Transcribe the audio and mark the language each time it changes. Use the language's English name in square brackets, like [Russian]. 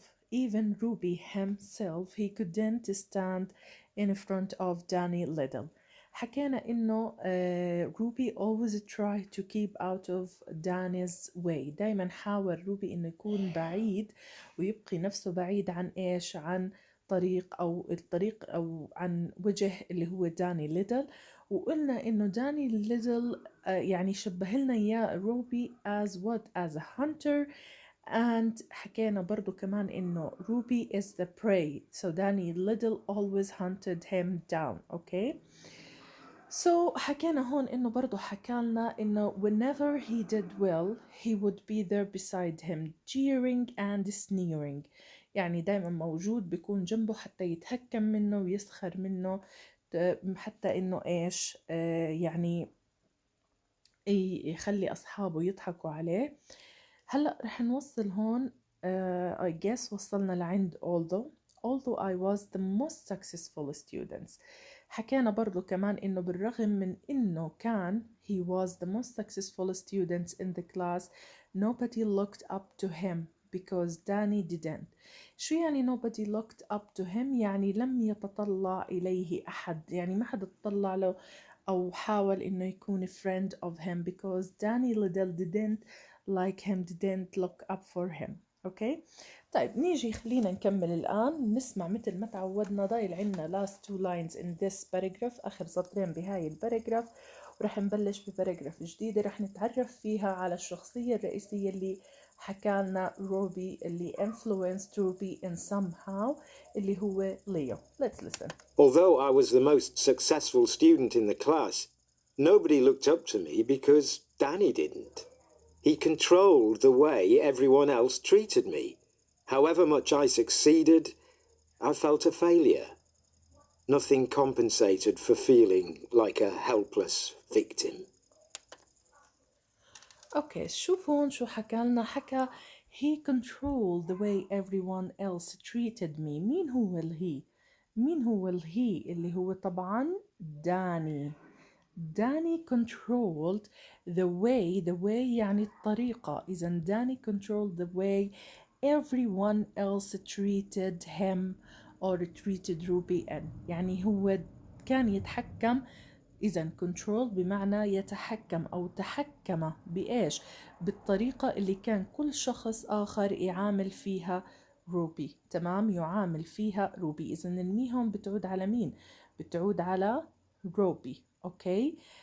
[English] Even Ruby himself, he couldn't stand in front of Danny Little. حكينا إنه Ruby always try to keep out of Danny's way. [Arabic] دايما حاول روبي إنه يكون بعيد ويبقي نفسه بعيد عن إيش؟ عن الطريق أو عن وجه اللي هو داني ليدل. وقلنا إنه داني ليدل يعني شبه لنا إياه روبي [English] as a hunter. and [Arabic] حكينا برضو كمان إنه [English] Ruby is the prey, so Danny Little always hunted him down. okay. So [Arabic] حكينا هون إنه برضو حكالنا إنه [English] whenever he did well he would be there beside him jeering and sneering. [Arabic] يعني دايما موجود بيكون جنبه حتى يتهكم منه ويسخر منه، حتى إنه إيش يعني يخلي أصحابه يضحكوا عليه. هلأ رح نوصل هون [English] I guess [Arabic] وصلنا لعند [English] although I was the most successful students. [Arabic] حكينا برضو كمان إنه بالرغم من إنه كان [English] he was the most successful students in the class, nobody looked up to him because Danny didn't. [Arabic] شو يعني [English] nobody looked up to him؟ [Arabic] يعني لم يتطلع إليه أحد، يعني ما حد تطلع له أو حاول إنه يكون [English] friend of him because Danny Little didn't like him, didn't look up for him. okay. [Arabic] طيب نيجي خلينا نكمل الآن نسمع مثل ما تعودنا. ضايل عنا [English] last two lines in this paragraph، [Arabic] آخر سطرين بهاي الباراجراف، ورح نبلش بباراجراف جديدة رح نتعرف فيها على الشخصية الرئيسية اللي حكالنا روبي، اللي [English] influenced Ruby in somehow، [Arabic] اللي هو ليو. [English] Let's listen. Although I was the most successful student in the class, nobody looked up to me because Danny didn't. He controlled the way everyone else treated me. However much I succeeded, I felt a failure. Nothing compensated for feeling like a helpless victim. [Arabic] اوكي شوف هون شو حكالنا. [English] حكى he controlled the way everyone else treated me. [Arabic] مين هو الهي؟ مين هو الهي؟ اللي هو طبعا داني. [English] Danny controlled the way [Arabic] يعني الطريقة. [English] إذا Danny controlled the way everyone else treated him or treated Ruby in. [Arabic] يعني هو كان يتحكم. إذا control بمعنى يتحكم أو تحكم بإيش؟ بالطريقة اللي كان كل شخص آخر يعامل فيها روبي. تمام، يعامل فيها روبي. إذا الميهم بتعود على مين؟ بتعود على روبي. أوكي.